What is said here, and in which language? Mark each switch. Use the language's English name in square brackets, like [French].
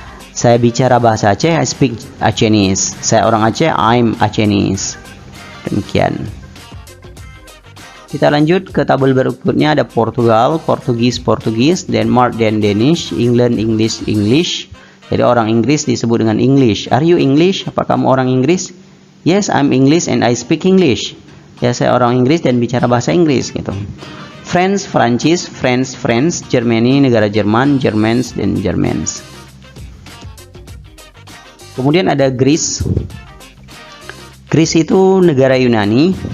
[Indonesian] Saya bicara bahasa Aceh, [English] I speak Acehnese. [Indonesian] Saya orang Aceh, [English] I'm Acehnese. [Indonesian] Demikian. Kita lanjut ke tabel berikutnya, ada Portugal, Portugis, Denmark dan Danish, England, English. Jadi orang Inggris disebut dengan English. [English] Are you English? [Indonesian] Apa kamu orang Inggris? [English] Yes, I'm English and I speak English. [Indonesian] Ya, saya orang Inggris dan bicara bahasa Inggris gitu. France, Prancis, France, Germany, negara Jerman, Germans dan Germans. Kemudian ada Greece. Greece itu negara Yunani.